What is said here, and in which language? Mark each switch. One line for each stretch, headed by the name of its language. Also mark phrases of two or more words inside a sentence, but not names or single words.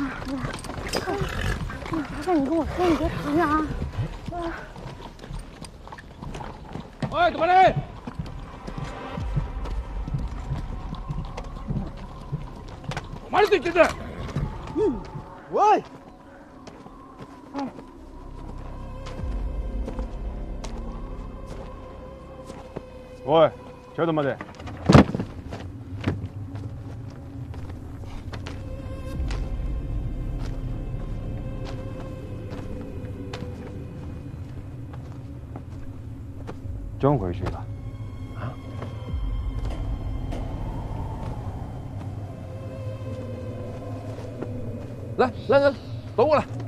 Chinese: 麻烦你跟我说，你别扛着啊！哎，怎么嘞？哪里对对对？喂！哎。
Japanese: おい、ちょっと待て。
Chinese: 装回去吧。啊？来，走过来。